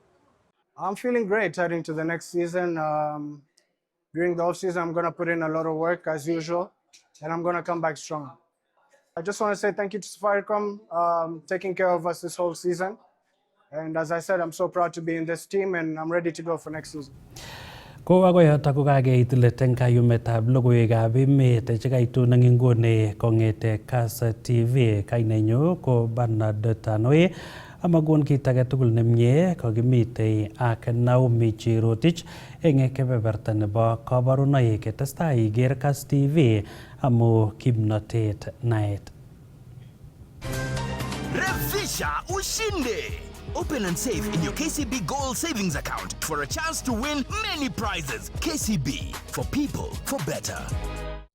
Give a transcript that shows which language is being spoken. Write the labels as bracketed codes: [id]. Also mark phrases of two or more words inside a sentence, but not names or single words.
[en] I'm feeling great heading to the next season. During the off-season, I'm going to put in a lot of work as usual, and I'm going to come back strong. I just want to say thank you to Safaricom, taking care of us this whole season. And as I said, I'm so proud to be in this team, and I'm ready to go for next season. [kln] Ko akoyoto ko kakeit let eng kayumetab logoiwekab emet chekaitu nang inguni kong'ete Kass TV. Kainenyu ko Bernard Tanoi. Amagon kit age tugul nemie kokimite ak Naomi Cherotich eng kebeberta nebo kabarunoik testai iger Kass TV amu kimnotet naet. [sw] Revisha ushinde! [en] Open and save in your KCB Gold Savings Account for a chance to win many prizes. KCB, for people, for better.